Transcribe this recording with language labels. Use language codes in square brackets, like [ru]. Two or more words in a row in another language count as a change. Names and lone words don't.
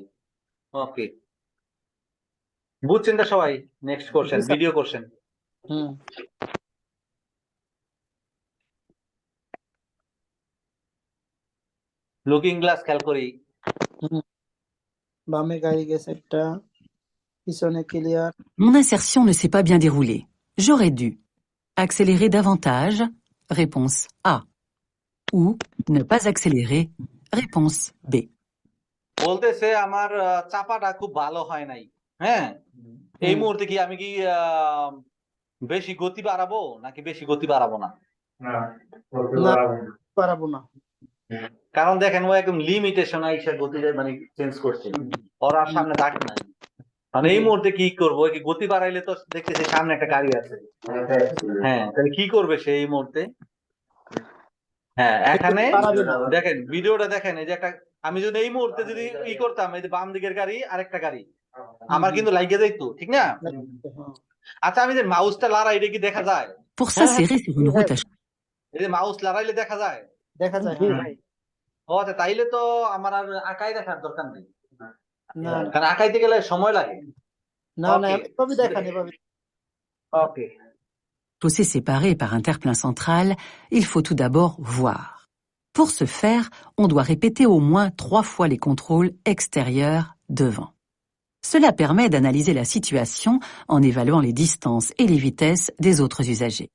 [bn] ওকে, বুঝছেন তো সবাই? [en] next question, video question. হুম looking glass [bn] খেয়াল করি। বামে গাড়ি গেছে একটা, পিছনে ক্লিয়ার। [fr] Mon insertion ne s'est pas bien déroulée. J'aurais dû accélérer davantage, réponse A. Ou ne pas accélérer, réponse B. [bn] বলতেছে আমার চাপাটা খুব ভালো হয় নাই, হ্যাঁ এই মুহূর্তে কি আমি কি বেশি গতি বাড়াবো নাকি বেশি গতি বাড়াবো না? না পারাবো না। কারণ দেখেন ও একদম লিমিটেশন আইসা গতি মানে চেঞ্জ করছে, ওর আর সামনে দাগ নাই। মানে এই মুহূর্তে কি করবো, কি গতি বাড়াইলে তো দেখতেছি সামনে একটা গাড়ি আছে, হ্যাঁ তাহলে কি করবে সে এই মুহূর্তে? হ্যাঁ এখানে পারাবে না। দেখেন ভিডিওটা দেখেন, এই যে একটা, আমি যদি এই মুহূর্তে যদি ই করতাম, এই যে বাম দিকের গাড়ি আরেকটা গাড়ি, আমার কিন্তু লাইগে যাইতো, ঠিক না? আচ্ছা আমি যে মাউসটা লড়াই, এটা কি দেখা যায়? [fr] Pour s'insérer sur une route à [bn] এই যে মাউস লড়াইলে দেখা যায়? দেখা যায়। ও আচ্ছা, তাইলে তো আমার আর আঁকাই দেখার দরকার নেই, না কারণ আঁকাইতে গেলে সময় লাগে। না না এভাবে দেখান, এভাবে। ওকে, [fr] fossés séparés par un terre-plein central, il faut tout d'abord voir. Pour ce faire, on doit répéter au moins 3 fois les contrôles extérieurs devant. Cela permet d'analyser la situation en évaluant les distances et les vitesses des autres usagers.